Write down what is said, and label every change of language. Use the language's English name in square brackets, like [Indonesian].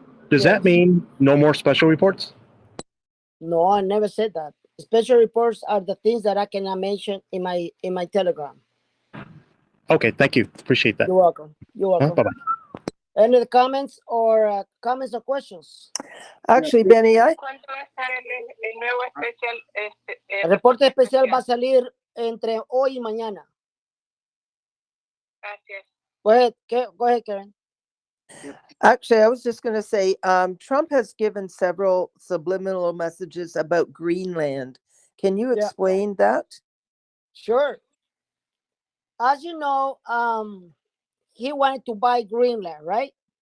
[English] Does that mean no more special reports? No, I never said that. Special reports are the things that I cannot mention in my Telegram. Okay. Thank you. Appreciate that. You're welcome. You're welcome. Bye-bye. Any other comments or questions? Actually, Benny, [Spanish] ¿Cuánto va a estar el nuevo especial? El reporte especial va a salir entre hoy y mañana. Gracias. [English] Go ahead, Karen. Actually, I was just going to say, Trump has given several subliminal messages about Greenland. Can you explain that? Sure. As you know, he wanted to buy Greenland, right?